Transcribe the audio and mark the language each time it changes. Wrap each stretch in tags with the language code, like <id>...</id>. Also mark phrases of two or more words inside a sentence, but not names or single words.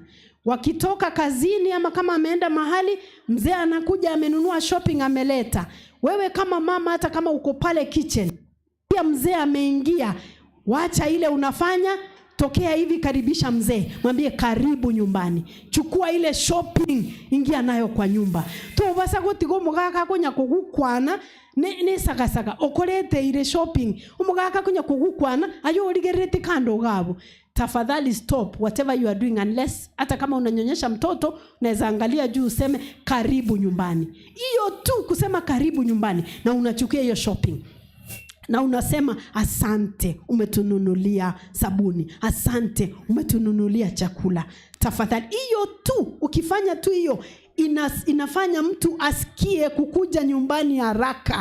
<sw>Wakitoka kazini ama kama ameenda mahali, mzee anakuja amenunua shopping ameleta. Wewe kama mama, hata kama uko pale kitchen, pia mzee ameingia, wacha ile unafanya, tokea hivi, karibisha mzee, mwambie karibu nyumbani. Chukua ile shopping, ingia nayo kwa nyumba.</sw> <guz>To basa gotigo mugaka kunya kugukwana ne saka okorete ile shopping, umugaka kunya kugukwana ayo origerete kando gabo.</guz> <sw>Tafadhali</sw> <en>stop whatever you are doing, unless</en> <sw>hata kama unanyonyesha mtoto unaweza angalia juu useme karibu nyumbani. Hiyo tu kusema karibu nyumbani, na unachukia hiyo shopping. Na unasema asante umetununulia sabuni, asante umetununulia chakula. Tafadhali hiyo tu, ukifanya tu hiyo inafanya mtu asikie kukuja nyumbani haraka.</sw>